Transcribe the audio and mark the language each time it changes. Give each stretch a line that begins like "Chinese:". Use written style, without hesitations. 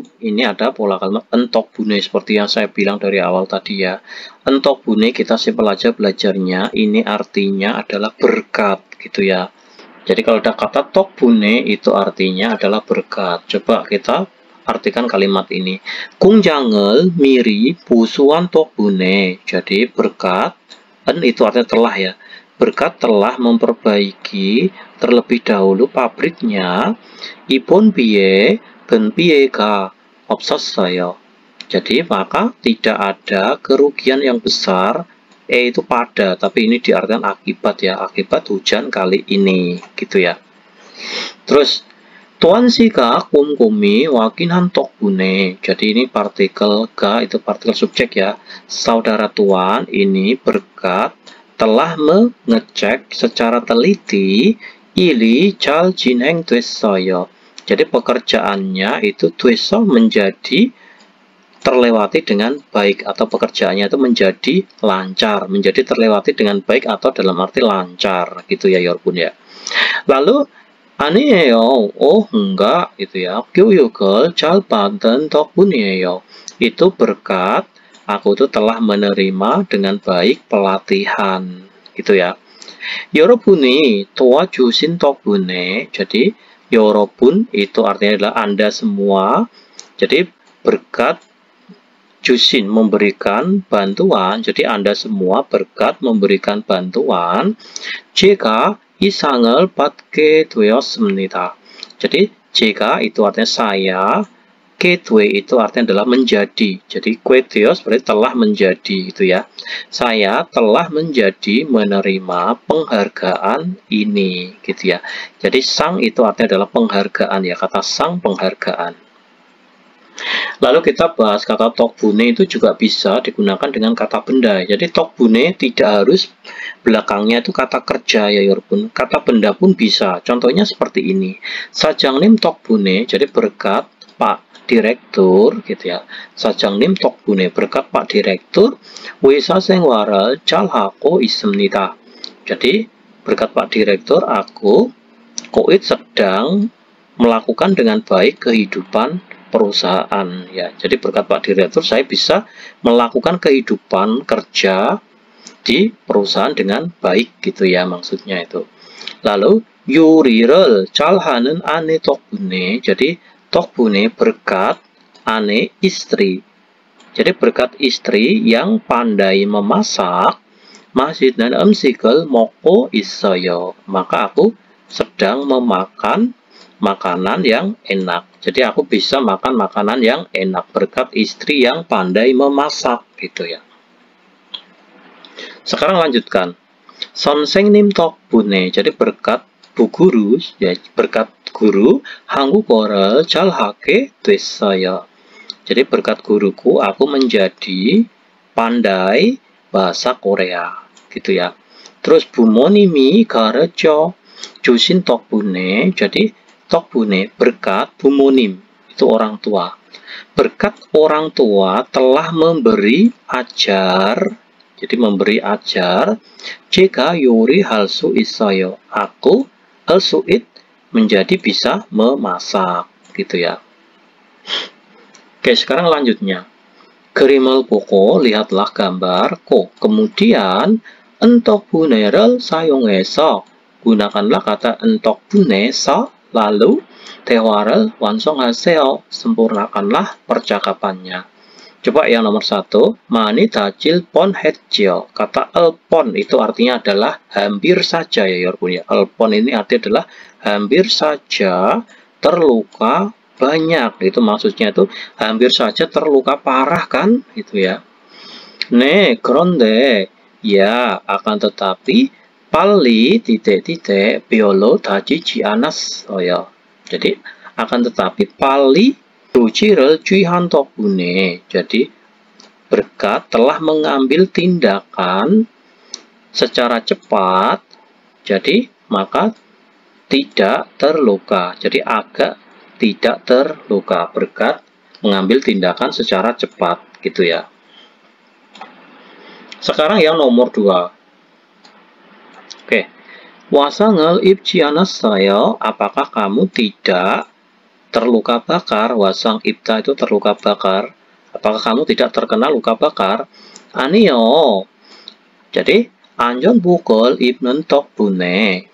Indonesian: Ini ada pola kalimat entok bune seperti yang saya bilang dari awal tadi ya. Entok bune kita simpel aja belajarnya, ini artinya adalah berkat gitu ya. Jadi kalau ada kata tok bune itu artinya adalah berkat. Coba kita artikan kalimat ini.
Korean: 공장을 미리 보수한 덕분에.
Indonesian: Jadi berkat, itu artinya telah ya. Berkat telah memperbaiki terlebih dahulu pabriknya.
Korean: 이번 비에 큰 피해가 없었어요.
Indonesian: Jadi maka tidak ada kerugian yang besar. Itu pada, tapi ini diartikan akibat ya, akibat hujan kali ini, gitu ya.
Korean: Terus Tuan Sika 꼼꼼히 확인한 덕분에.
Indonesian: Jadi ini partikel ga, itu partikel subjek ya. Saudara Tuan ini berkat telah mengecek secara teliti
Korean: 일이 잘 진행됐어요.
Indonesian: Jadi pekerjaannya itu 됐어 menjadi terlewati dengan baik, atau pekerjaannya itu menjadi lancar, menjadi terlewati dengan baik atau dalam arti lancar, gitu ya 여러분 ya. Lalu 아니에요, enggak, gitu ya.
Korean: 교육을 잘 받은 덕분이에요.
Indonesian: Itu berkat aku itu telah menerima dengan baik pelatihan, gitu ya.
Korean: 여러분이 도와주신 덕분에.
Indonesian: Jadi 여러분 itu artinya adalah Anda semua. Jadi berkat 주신 memberikan bantuan, jadi Anda semua berkat memberikan bantuan.
Korean: 제가 이 상을 받게 되었습니다.
Indonesian: Jadi 제가 itu artinya saya, kedue itu artinya adalah menjadi. Jadi quedeos berarti telah menjadi, itu ya. Saya telah menjadi menerima penghargaan ini, gitu ya. Jadi sang itu artinya adalah penghargaan ya, kata sang penghargaan. Lalu kita bahas kata 덕분에 itu juga bisa digunakan dengan kata benda. Jadi 덕분에 tidak harus belakangnya itu kata kerja ya 여러분. Kata benda pun bisa. Contohnya seperti ini.
Korean: 사장님 덕분에.
Indonesian: Jadi berkat Pak Direktur, gitu ya.
Korean: 사장님 덕분에
Indonesian: berkat Pak Direktur
Korean: 회사 생활을 잘 하고 있습니다.
Indonesian: Jadi berkat Pak Direktur aku koit sedang melakukan dengan baik kehidupan perusahaan ya. Jadi berkat Pak Direktur saya bisa melakukan kehidupan kerja di perusahaan dengan baik, gitu ya maksudnya itu.
Korean: Lalu 요리를 잘하는 아내 덕분에.
Indonesian: Jadi 덕분에 berkat 아내 istri. Jadi berkat istri yang pandai memasak,
Korean: 맛있는 음식을 먹고 있어요.
Indonesian: Maka aku sedang memakan makanan yang enak. Jadi aku bisa makan makanan yang enak berkat istri yang pandai memasak, gitu ya. Sekarang lanjutkan.
Korean: 선생님 덕분에.
Indonesian: Jadi berkat bu guru ya, berkat guru
Korean: 한국어를 잘하게 됐어요.
Indonesian: Jadi berkat guruku aku menjadi pandai bahasa Korea, gitu ya.
Korean: Terus 부모님이 가르쳐 주신 덕분에.
Indonesian: Jadi 덕분에 berkat 부모님 itu orang tua. Berkat orang tua telah memberi ajar. Jadi memberi ajar.
Korean: 제가 요리할 수 있어요.
Indonesian: Aku
Korean: 할 수 있
Indonesian: menjadi bisa memasak, gitu ya. Oke, sekarang lanjutnya.
Korean: 그림을 보고
Indonesian: lihatlah gambar.
Korean: Kemudian 덕분에를 사용해서.
Indonesian: Gunakanlah kata 덕분에서.
Korean: Lalu 대화를 완성하세요.
Indonesian: Sempurnakanlah percakapannya. Coba yang nomor 1.
Korean: 많이 다칠 뻔했지요.
Indonesian: Kata 뻔 itu artinya adalah hampir saja ya 여러분 ya. 뻔 ini artinya adalah hampir saja terluka banyak. Itu maksudnya itu hampir saja terluka parah kan? Itu ya.
Korean: 네, 그런데
Indonesian: ya akan tetapi
Korean: 빨리 titik-titik 별로 다치지 않았어요.
Indonesian: Jadi akan tetapi
Korean: 빨리 조치를 취한 덕분에.
Indonesian: Jadi berkat telah mengambil tindakan secara cepat. Jadi maka tidak terluka. Jadi agak tidak terluka berkat mengambil tindakan secara cepat, gitu ya. Sekarang yang nomor 2.
Korean: Oke, wasang을 입지 않았어요.
Indonesian: Apakah kamu tidak terluka bakar? Wasang ibta itu terluka bakar. Apakah kamu tidak terkena luka bakar?
Korean: 아니요. Jadi 안전복을 입는 덕분에.